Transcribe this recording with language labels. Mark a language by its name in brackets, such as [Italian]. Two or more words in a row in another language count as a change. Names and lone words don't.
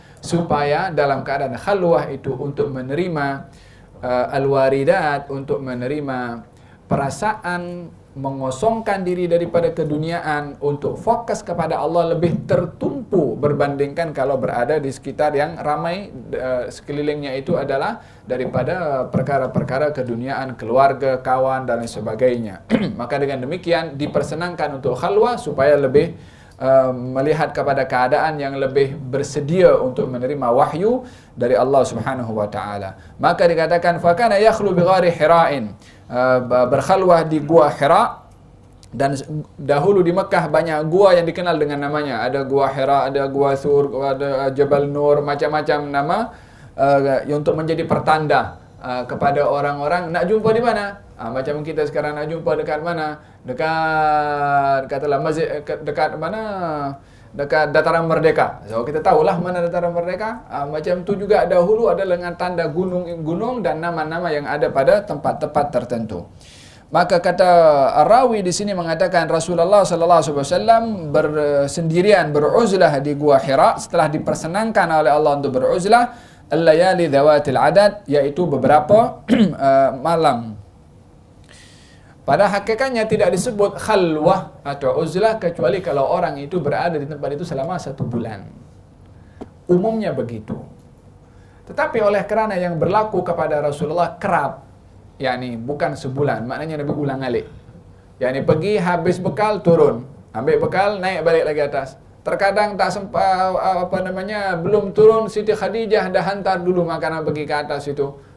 [Malay] supaya dalam keadaan khalwah itu untuk menerima al-waridat, untuk menerima perasaan, mengosongkan diri daripada keduniaan, untuk fokus kepada Allah lebih tertumpu berbandingkan kalau berada di sekitar yang ramai sekelilingnya itu adalah daripada perkara-perkara keduniaan, keluarga, kawan dan lain sebagainya. Maka dengan demikian dipersenangkan untuk khalwah supaya lebih melihat kepada keadaan yang lebih bersedia untuk menerima wahyu dari Allah [Arabic] سبحانه وتعالى. [Malay] Maka dikatakan [Arabic] فكان يخلو بغار حراء, [Malay] berkhalwah di Gua Hira. Dan dahulu di Mekah banyak gua yang dikenal dengan namanya. Ada Gua Hira, ada Gua Thur, ada Jabal Nur, macam-macam nama untuk menjadi pertanda kepada orang-orang nak jumpa di mana. Macam kita sekarang nak jumpa dekat mana? Dekat katalah masjid, dekat mana? Dekat Dataran Merdeka. So kita tahulah mana Dataran Merdeka. Macam tu juga dahulu ada dengan tanda gunung-gunung dan nama-nama yang ada pada tempat-tempat tertentu. Maka kata rawi di sini mengatakan Rasulullah [Arabic] صلى الله عليه وسلم [Malay] bersendirian beruzlah di Gua Hira setelah dipersenangkan oleh Allah untuk beruzlah [Arabic] الليالي ذوات العدد, [Malay] yaitu beberapa malam. Pada hakikatnya tidak disebut khalwah atau uzlah kecuali kalau orang itu berada di tempat itu selama 1 bulan. Umumnya begitu. Tetapi oleh kerana yang berlaku kepada Rasulullah kerap, yakni bukan sebulan, maknanya Nabi ulang alik. Yakni pergi habis bekal turun, ambil bekal naik balik lagi atas. Terkadang tak sempat belum turun, Siti Khadijah dah hantar dulu makanan pergi ke atas itu.